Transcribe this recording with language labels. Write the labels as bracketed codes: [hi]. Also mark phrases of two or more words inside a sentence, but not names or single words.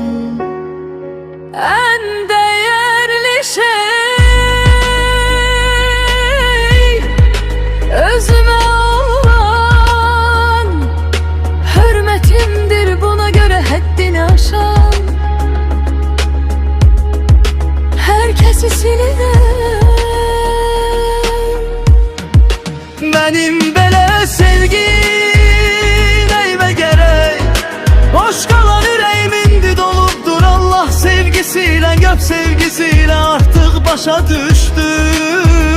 [tr] En değerli şey özüme olan hürmetimdir, buna göre haddini aşan herkesi siler. [az] Benim belə sevgi nəyimə gərək? Boş qalan ürəyim indi dolubdur. [tr] Allah sevgisiyle, gök sevgisiyle artık başa düştü.